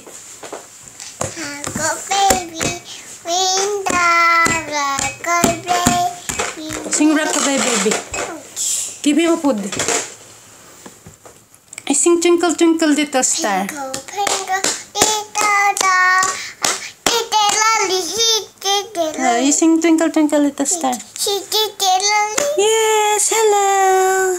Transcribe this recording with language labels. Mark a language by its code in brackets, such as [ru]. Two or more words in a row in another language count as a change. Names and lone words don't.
[en] Go baby, go baby. Sing rockabye baby. Give me a food. I sing twinkle twinkle little star. Twinkle, twinkle, little star. You sing twinkle twinkle little star. Yes, hello.